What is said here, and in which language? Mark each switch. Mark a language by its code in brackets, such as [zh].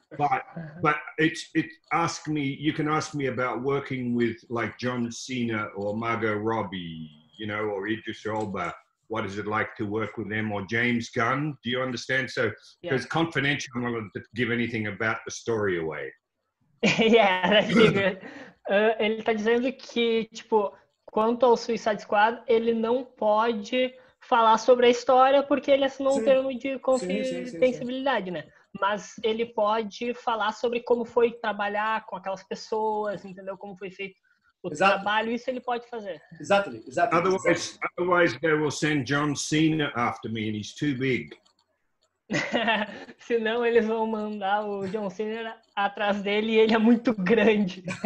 [en] But you can ask me about working with like John Cena or Margot Robbie, or Idris Elba. What is it like to work with them, or James Gunn? Do you understand? So, because confidential, I'm not going to give anything about the story away. Yeah, that's good. [pt] Ele tá dizendo que, tipo, quanto ao Suicide Squad, ele não pode falar sobre a história porque ele assinou um termo de confidencialidade, né? Mas ele pode falar sobre como foi trabalhar com aquelas pessoas, entendeu? Como foi feito o trabalho, isso ele pode fazer. [en] Exactly. Otherwise, they will send John Cena after me, and he's too big. [pt] Senão eles vão mandar o John Cena atrás dele e ele é muito grande.